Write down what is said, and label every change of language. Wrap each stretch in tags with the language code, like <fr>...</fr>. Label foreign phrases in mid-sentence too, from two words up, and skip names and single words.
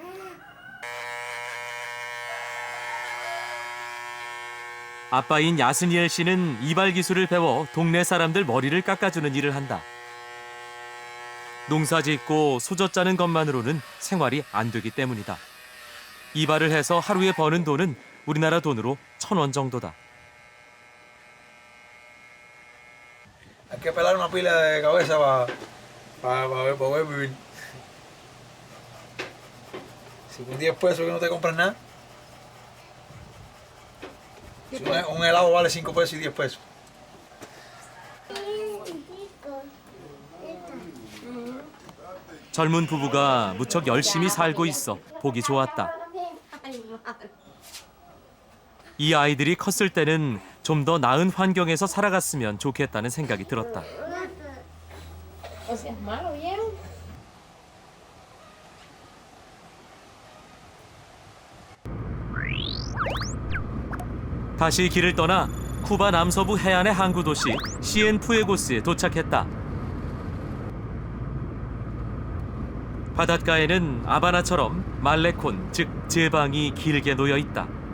<ko>아빠인 야스니엘 씨는 이발 기술을 배워 동네 사람들 머리를 깎아주는 일을 한다. 농사 짓고 소젖 짜는 것만으로는 생활이 안 되기 때문이다. 이발을 해서 하루에 버는 돈은 우리나라 돈으로 1,000원 정도다.</ko> <es>Hay que pelar una pila de cabeza para poder vivir. Si con 10 pesos que no te compras nada. Si un helado vale 5 pesos y 10 pesos.</es> <ko>젊은 부부가 무척 열심히 살고 있어 보기 좋았다. 이 아이들이 컸을 때는 좀 더 나은 환경에서 살아갔으면 좋겠다는 생각이 들었다.</ko> <es>O sea, es malo, ¿vieron?</es> <ko>다시 길을 떠나 쿠바 남서부 해안의 항구 도시 시엔푸에고스에 도착했다. 바닷가에는 아바나처럼 말레콘, 즉 제방이 길게 놓여 있다.</ko>